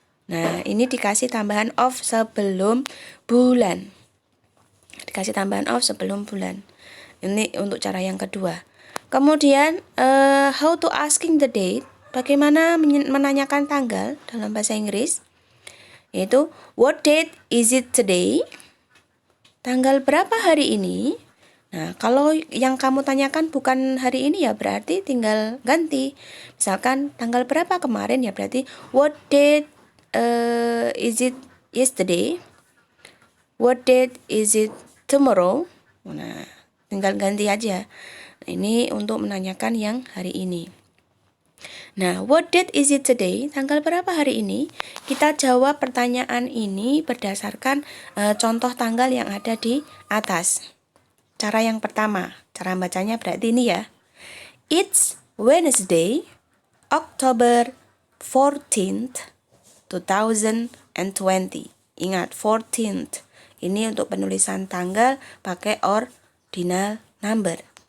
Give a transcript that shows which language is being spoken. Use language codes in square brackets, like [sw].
[id] Nah, ini dikasih tambahan of sebelum bulan. Dikasih tambahan of sebelum bulan. Ini untuk cara yang kedua. Kemudian [en] how to asking the date. [id] Bagaimana menanyakan tanggal dalam bahasa Inggris? Yaitu [en] what date is it today? [id] Tanggal berapa hari ini? Nah, kalau yang kamu tanyakan bukan hari ini ya berarti tinggal ganti. Misalkan tanggal berapa kemarin ya berarti [en] what date is it yesterday? What date is it tomorrow? [id] Nah, tinggal ganti aja. Nah, ini untuk menanyakan yang hari ini. [en] Nah, what date is it today? [id] Tanggal berapa hari ini? Kita jawab pertanyaan ini berdasarkan contoh tanggal yang ada di atas. Cara yang pertama, cara bacanya berarti ini ya. [en] It's Wednesday, October 14th, 2020. [id] Ingat, 14th. Ini untuk penulisan tanggal pakai ordinal number.